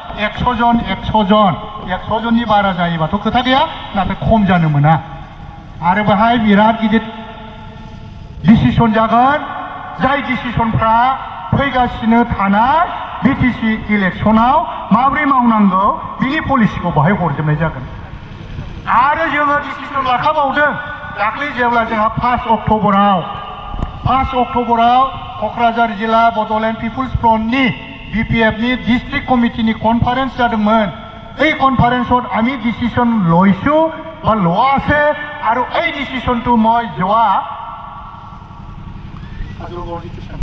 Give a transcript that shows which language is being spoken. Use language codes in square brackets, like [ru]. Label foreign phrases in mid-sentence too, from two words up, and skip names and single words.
[brx] 100 जननि बारा जायोबाथ' खोथा गैया नाथाय खम जानो मोना आरो बेहाय बिराद गिदिर डिसिसन जागोन जाय डिसिसनफ्रा फैगासिनो थानाय BTC इलेक्शनाव माबोरै मावनांगौ बिनि पलिसिखौ बाहाय हरजोबनाय जागोन आरो जोङो डिसिसन लाखाबावदों दाख्लै जेब्ला जोंहा 5 अक्ट'बराव क'क्राझार जिल्ला बड'लेण्ड पिपुल्स फ्रन्टनि BPFनि डिस्ट्रिक्ट कमिटिनि कनफारेन्स जादोंमोन [as] এই কনফাৰেন্সত আমি ডিসিশন লৈছো বা লোৱা আছে আৰু এই ডিসিশনটো মই যোৱা